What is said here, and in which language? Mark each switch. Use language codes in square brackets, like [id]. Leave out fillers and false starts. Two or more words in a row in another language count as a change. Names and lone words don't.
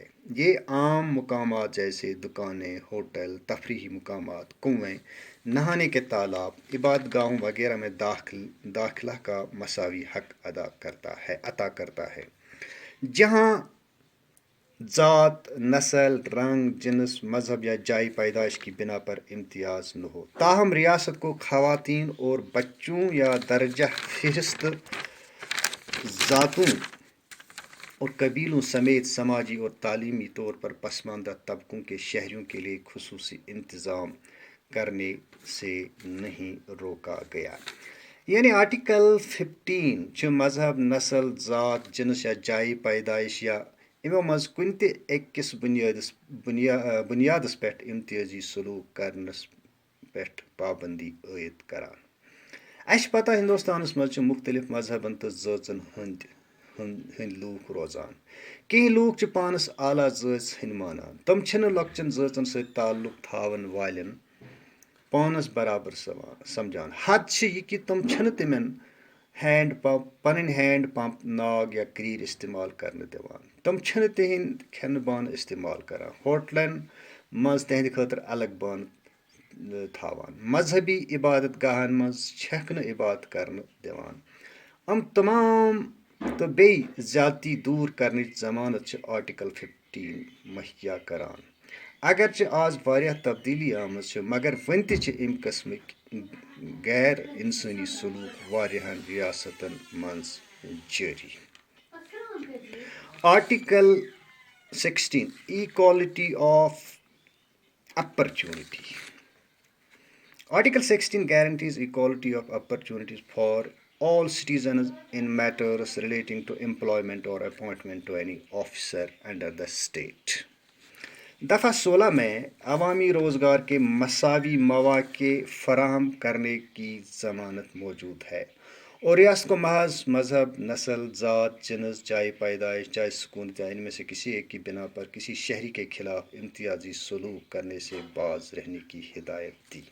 [ur] یہ عام مقامات جیسے دکانیں، ہوٹل، تفریحی مقامات، کنویں، نہانے کے تالاب، عبادت گاہوں وغیرہ میں داخلہ کا مساوی حق عطا کرتا ہے. جہاں ذات، نسل، رنگ، جنس، مذہب یا جائے پیدائش کی بنا پر امتیاز نہ ہو. تاہم ریاست کو خواتین اور بچوں یا درجہ فہرست ذاتوں اور قبیلوں سمیت سماجی اور تعلیمی طور پر پسماندہ طبقوں کے شہریوں کے لیے خصوصی انتظام کرنے سے نہیں روکا گیا. یعنی آرٹیکل 15 مذہب، نسل، ذات، جنس یا جائے پیدائش [ks] یا امو مز کن تہ اکس بنیادس پہ امتیازی سلوک کرنس پہ پابندی عائد کران. اس پتہ ہندوستانس مز مختلف مذہبن تو ذاتن ہند لوک روزان. کہیں لوک پانس اعلیٰ ذات ہند مانان. تم چھن لۄکچن ذاتن ست تعلق تھاون والن پانس برابر سمجھان. حد یہ کہ تم چھن تمن پن ہینڈ پمپ، ناگ یا کریر استعمال کرنے دیوان. تم چھن تہند کھین بان استعمال کران. ہوٹلن مز تہند خاطر الگ بان تھاوان. مذہبی عبادت گاہن مز چھک نہ عبادت کرنے دیوان. تمام تو بی زیادتی دور کرنچ ضمانت آرٹیکل 15 مہیا کران. اگرچہ آز واریاہ تبدیلی آمز مگر ون تہ ام قسمک غیر انسانی سلوک واریاہن ریاستن مز جاری. [en] Article 16 equality of opportunity. Article 16 guarantees equality of opportunities for all citizens in matters relating to employment or appointment to any officer under the state. [ur] دفعہ 16 میں عوامی روزگار کے مساوی مواقع فراہم کرنے کی ضمانت موجود ہے اور ریاست کو محض مذہب، نسل، ذات، جنس، جائے پیدائش، جائے سکون یا ان میں سے کسی ایک کی بنا پر کسی شہری کے خلاف امتیازی سلوک کرنے سے باز رہنے کی ہدایت دی.